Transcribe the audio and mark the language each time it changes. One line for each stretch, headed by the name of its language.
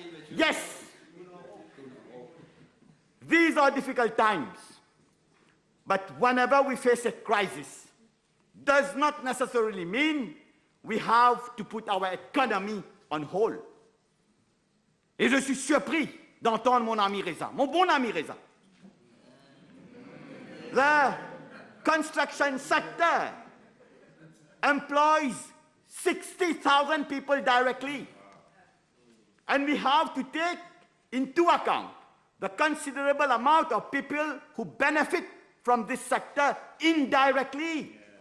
English: Yes, these are difficult times. But whenever we face a crisis, does not necessarily mean we have to put our economy on hold.
French: Et je suis surpris d'entendre mon ami Reza, mon bon ami Reza.
English: The construction sector employs 60,000 people directly. And we have to take into account the considerable amount of people who benefit from this sector indirectly.